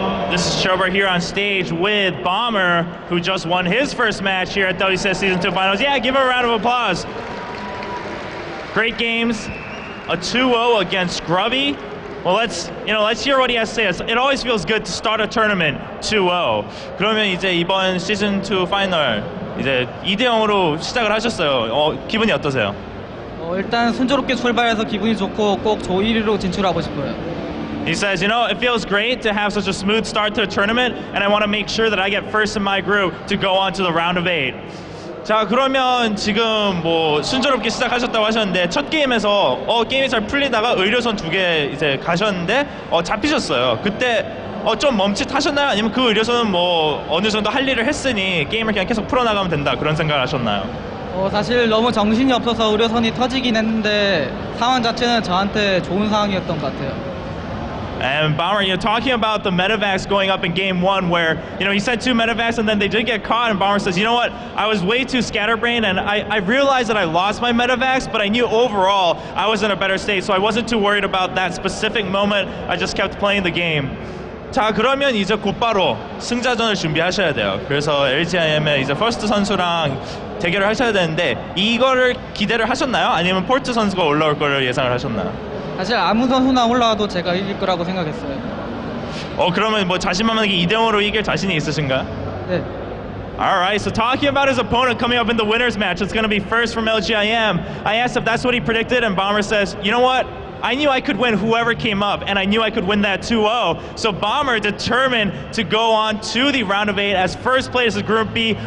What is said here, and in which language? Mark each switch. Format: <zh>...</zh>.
<en>This is Shober here on stage with Bomber, who just won his first match here at WCS Season 2 Finals. Yeah, give him a round of applause. Great games, a 2-0 against Grubby. Well, let's hear what he has to say. It always feels good to start a tournament 2-0.</en> <ko>그러면 이제 이번 시즌 2 파이널 이제 2대0으로 시작을 하셨어요. 기분이 어떠세요? 일단 순조롭게 출발해서 기분이 좋고 꼭 조 1위로 진출하고 싶어요.</ko> <en>He says, you know, it feels great to have such a smooth start to a tournament, and I want to make sure that I get first in my group to go on to the round of 8.</en> <ko>자, 그러면 지금 뭐 순조롭게 시작하셨다고 하셨는데 첫 게임에서 게임이 잘 풀리다가 의료선 2개 이제 가셨는데 잡히셨어요. 그때 좀 멈칫하셨나요? 아니면 그 의료선은 뭐 어느 정도 할 일을 했으니 게임을 그냥 계속 풀어나가면 된다 그런 생각을 하셨나요? 사실 너무 정신이 없어서 의료선이 터지긴 했는데 상황 자체는 저한테 좋은 상황이었던 것 같아요.</ko> <en>And Bomber, you're talking about the medevacs going up in game 1 where, you know, he sent 2 medevacs and then they did get caught, and Bomber says, you know what, I was way too scatterbrained and I realized that I lost my medevacs, but I knew overall I was in a better state, so I wasn't too worried about that specific moment. I just kept playing the game.</en> <ko>자, 그러면 이제 곧바로 승자전을 준비하셔야 돼요. 그래서 LGIM의 이제 퍼스트 선수랑 대결을 하셔야 되는데 이거를 기대를 하셨나요? 아니면 폴트 선수가 올라올 거를 예상을 하셨나요? 사실 아무 선수나 올라와도 제가 이길 거라고 생각했어요. 그러면 뭐 자신만만하게 2대0으로 이길 자신이 있으신가요? 네.</ko> <en>Alright, so talking about his opponent coming up in the winner's match, it's going to be First from LGIM. I asked if that's what he predicted, and Bomber says, you know what? I knew I could win whoever came up, and I knew I could win that 2-0. So Bomber determined to go on to the round of 8 as first place of Group B.</en>